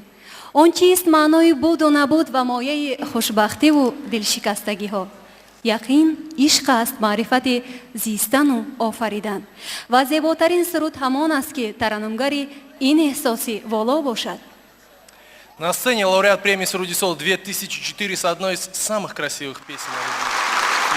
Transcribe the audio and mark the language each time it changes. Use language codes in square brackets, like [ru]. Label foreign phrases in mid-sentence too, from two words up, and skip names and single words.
[fa] آن چیست معنای بود و نبود و مایه خوشبختی و دلشکستگی ها. یقین عشق است، معرفت زیستن و آفریدن و زیباترین سرود همان است که ترنمگری این احساسی والا باشد. [ru] На сцене лауреат премии «Суруди Сол» 2004 с одной из самых красивых песен о любви.